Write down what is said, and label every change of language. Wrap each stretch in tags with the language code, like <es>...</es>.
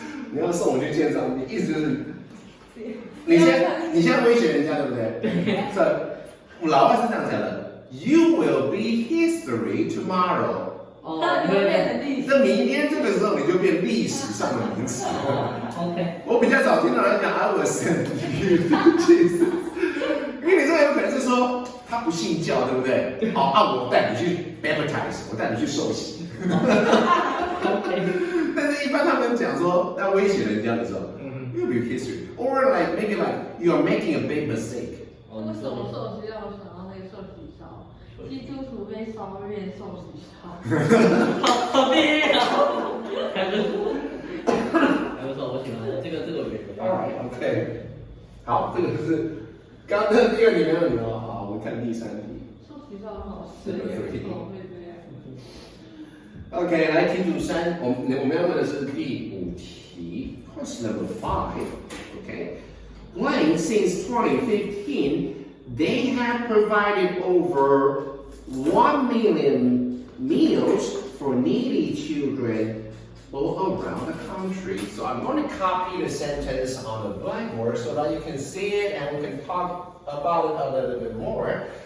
<zh>你要送我去见上帝，意思就是你现在威胁人家，对不对？是，老外是这样讲的 ：</zh> <en>You will be history tomorrow。</en> <zh>哦，那就会变成历史。那明天这个时候你就变历史上的名词。 OK。我比较少听到人讲</zh> <en>I will send you to Jesus，</en> <zh>因为你这个有可能是说他不信教，对不对？好，我带你去 baptize， 我带你去受洗。但是，一般他们讲说要威胁人家的时候，</zh> <en>you'll be history, or like maybe like you are making a big mistake.</en> <zh>为什么受洗要想到那个受洗烧？基督徒被烧变受洗烧。好厉害哦！还不错，我喜欢这个我觉得。</zh> <en>Alright, OK。</en> <zh>好，这个就是刚刚第二题没有你哦。好，我们看第三题。受洗烧很好吃，为什么会这样？OK， 来题组3，我们要问的是第5题 ，</zh> <en>Question number 5。 OK， Blank since 2015, they have provided over 1 million meals for needy children all around the country. So I'm going to copy the sentence on the blackboard so that you can see it and we can talk about it a little bit more.</en>